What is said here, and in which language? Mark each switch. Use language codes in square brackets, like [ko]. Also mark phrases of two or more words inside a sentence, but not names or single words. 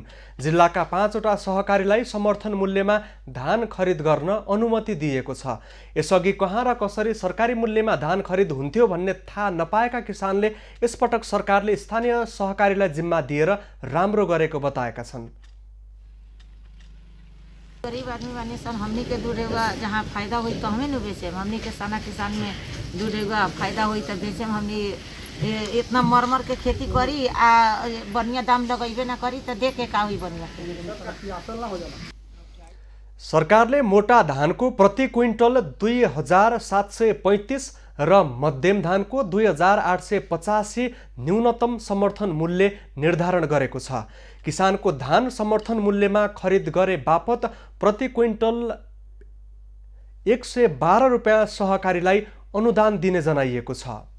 [ne] जिल्लाका 5वटा सहकारीलाई समर्थन मूल्यमा धान खरिद गर्न अनुमति दिएको छ। यसअघि कहाँ र कसरी सरकारी मूल्यमा धान खरिद हुन्थ्यो भन्ने थाहा नपाएका किसानले यसपटक सरकारले स्थानीय सहकारीलाई जिम्मा दिएर राम्रो गरेको बताएका छन्। [bho] गरीब आदमी बानी सन, हमनी के दूध होगा जहाँ फायदा हुई तो हमें न बेचे, हमनी के साना किसान में दूध होगा फायदा हुई तो बेचे, हमनी इतना मर के खेती करी आ बढ़िया दाम लगेबे ना करी तो देखे का हुई बढ़िया। [ne] सरकारले मोटा धानको प्रति क्विन्टल 2735 र मध्यम धानको 2885 न्यूनतम समर्थन मूल्य निर्धारण गरेको छ। किसानको धान समर्थन मूल्यमा खरिद गरे बापत प्रति क्विन्टल 112 रुपियाँ सहकारीलाई अनुदान दिने जनाइएको छ।